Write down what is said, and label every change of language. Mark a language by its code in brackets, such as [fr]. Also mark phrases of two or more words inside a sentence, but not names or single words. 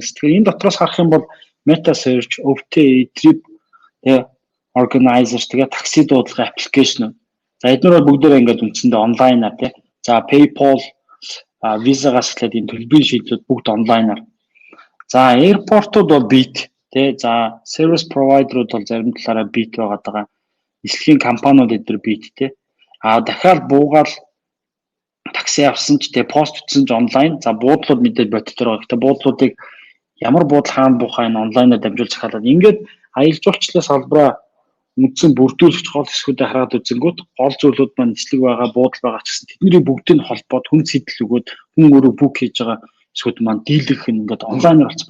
[mn] Тэгэхээр энэ дотроос харах юм бол Meta Search, OTA, Trip, Organizer тэгээд такси дуудлага аппликейшн. За эдгээр бол бүгдээрээ ингээд үндсэндээ онлайнаар тий. За PayPal, Visa-гаас эхлээд энэ төлбөрийн шийдлүүд бүгд онлайнаар. За аэропортууд бол бит тий. За [en] service provider- [mn] ууд бол зарим талаараа бит байгаа. Нийслэлийн компаниуд эдгээр бит тий. Дахиад буугаал такси авсан ч тий пост утсан ч онлайн. За буудлууд мэдээж бодтоор байгаа. Гэхдээ буудлуудыг ямар буудал хаана буухаа энэ онлайнаар дамжуулж захиалаад ингээд аялал жуулчлалын салбараа үндсэн бүрдүүлэгч гол хэсгүүдээ хараад үзэнгүүт гол зүйлүүд маань нислэг байгаа, буудал байгаа ч гэсэн тэдний бүгдийг холбоод хүн сэтэл өгөөд хүн өөрөө бүк хийж байгаа хэсгүүд маань дийлэх ингээд онлайнаар болсон.